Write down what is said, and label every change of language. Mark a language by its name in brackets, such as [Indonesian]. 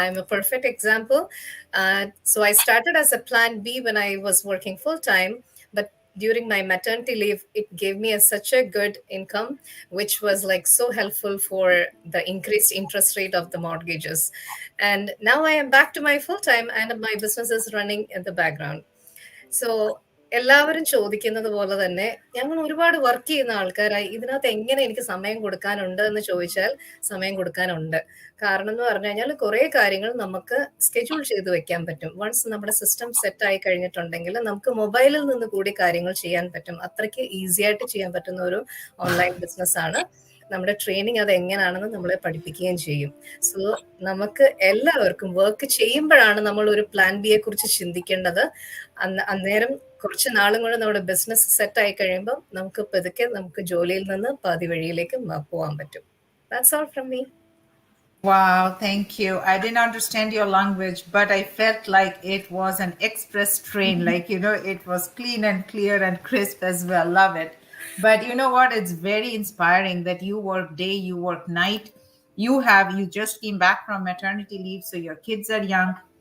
[English] I'm a perfect example. So I started as a plan B when I was working full time, but during my maternity leave, it gave me such a good income, which was like so helpful for the increased interest rate of the mortgages. And now I am back to my full time and my business is running in the background. [Malayalam] So എല്ലാവരും ചോദിക്കുന്നത് പോലെ തന്നെ ഞങ്ങൾ ഒരുപാട് work ചെയ്യുന്ന ആൾക്കാരായി ഇതിനകത്ത് എങ്ങനെ എനിക്ക് സമയം കൊടുക്കാനുണ്ട് എന്ന് ചോദിച്ചാൽ സമയം കൊടുക്കാനുണ്ട്. കാരണം എന്ന് പറഞ്ഞു കഴിഞ്ഞാൽ കുറെ കാര്യങ്ങൾ നമുക്ക് സ്കെഡ്യൂൾ ചെയ്ത് വെക്കാൻ പറ്റും. വൺസ് നമ്മുടെ സിസ്റ്റം സെറ്റ് ആയി കഴിഞ്ഞിട്ടുണ്ടെങ്കിൽ നമുക്ക് മൊബൈലിൽ നിന്ന് കൂടി കാര്യങ്ങൾ ചെയ്യാൻ പറ്റും. അത്രയ്ക്ക് ഈസി ആയിട്ട് ചെയ്യാൻ പറ്റുന്ന ഒരു ഓൺലൈൻ ബിസിനസ് ആണ്. നമ്മുടെ ട്രെയിനിങ് അത് എങ്ങനെയാണെന്ന് നമ്മളെ പഠിപ്പിക്കുകയും ചെയ്യും. സോ നമുക്ക് എല്ലാവർക്കും വർക്ക് ചെയ്യുമ്പോഴാണ് നമ്മൾ ഒരു പ്ലാൻ ബിയെ കുറിച്ച് ചിന്തിക്കേണ്ടത്. അന്നേരം കുറച്ച് നാളും കൂടെ നമ്മുടെ ബിസിനസ് സെറ്റ് ആയി കഴിയുമ്പോൾ നമുക്ക് പതുക്കെ നമുക്ക് ജോലിയിൽ നിന്ന് പാതി വഴിയിലേക്ക് പോകാൻ പറ്റും. [English] That's all from me. Wow, thank you. I didn't understand your language, but I felt like it was an express train. Like, it was clean and clear and crisp as well. Love it. But you know what? It's very inspiring that you work day, you work night. You just came back from maternity leave, so your kids are young.